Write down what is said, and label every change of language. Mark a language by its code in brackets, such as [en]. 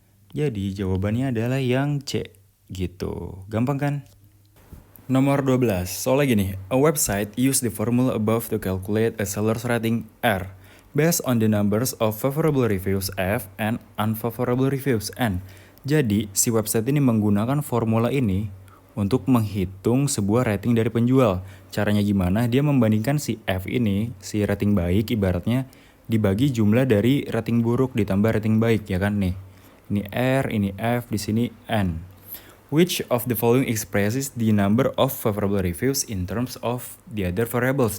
[id] Jadi jawabannya adalah yang C gitu. Gampang kan? Nomor 12. Soalnya gini, [en] a website use the formula above to calculate a seller's rating R based on the numbers of favorable reviews F and unfavorable reviews N. [id] Jadi, si website ini menggunakan formula ini untuk menghitung sebuah rating dari penjual. Caranya gimana? Dia membandingkan si F ini, si rating baik ibaratnya, dibagi jumlah dari rating buruk ditambah rating baik, ya kan nih. Ini R, ini F, di sini N. [en] Which of the following expresses the number of favorable reviews in terms of the other variables?